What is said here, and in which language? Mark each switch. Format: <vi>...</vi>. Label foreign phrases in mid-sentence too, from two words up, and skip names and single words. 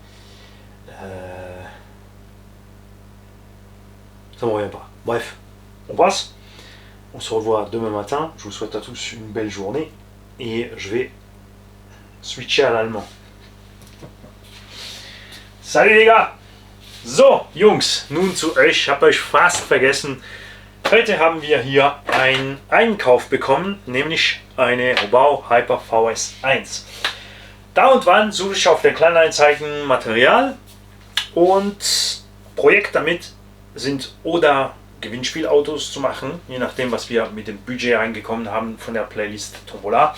<fr>Ça me revient pas. Bref, on passe. On se revoit demain matin. Je vous souhaite à tous une belle journée. Et je vais switcher à l'allemand. Salut les gars!</fr> <de>So, Jungs, nun zu euch. Ich habe euch fast vergessen. Heute haben wir hier einen Einkauf bekommen, nämlich eine Robau Hyper VS1. Da und wann suche ich auf der Kleinanzeigen Material und Projekt damit sind oder Gewinnspielautos zu machen, je nachdem was wir mit dem Budget reingekommen haben von der Playlist Tombola.</de>